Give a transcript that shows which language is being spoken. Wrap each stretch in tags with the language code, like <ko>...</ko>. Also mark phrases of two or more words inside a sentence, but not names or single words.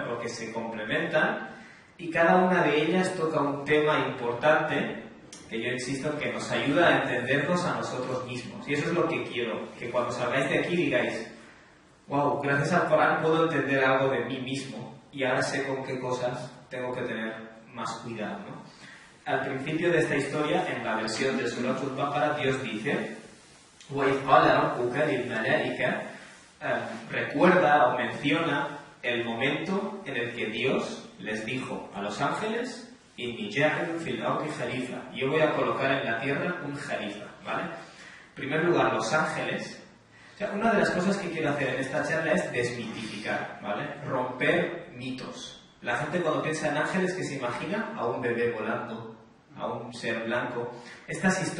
<es>Porque se complementan y cada una de ellas toca un tema importante que yo insisto en que nos ayuda a entendernos a nosotros mismos. Y eso es lo que quiero, que cuando salgáis de aquí digáis, wow, gracias al Corán puedo entender algo de mí mismo y ahora sé con qué cosas tengo que tener más cuidado, ¿no? Al principio de esta historia, en la versión de Suratul Baqara, Dios dice,</es> <ar>وَإِذْ قَالَ رَبُّكَ لِلْمَلَائِكَةِ,</ar> <es>recuerda o menciona el momento en el que Dios les dijo a los ángeles,</es> <ar>"إني جاعل في الأرض خليفة",</ar> <es>yo voy a colocar en la tierra un khalifa, ¿vale? En primer lugar, los ángeles. O sea, una de las cosas que quiero hacer en esta charla es desmitificar, ¿vale? Romper mitos. La gente cuando piensa en ángeles, que se imagina a un bebé volando, a un ser blanco.</es>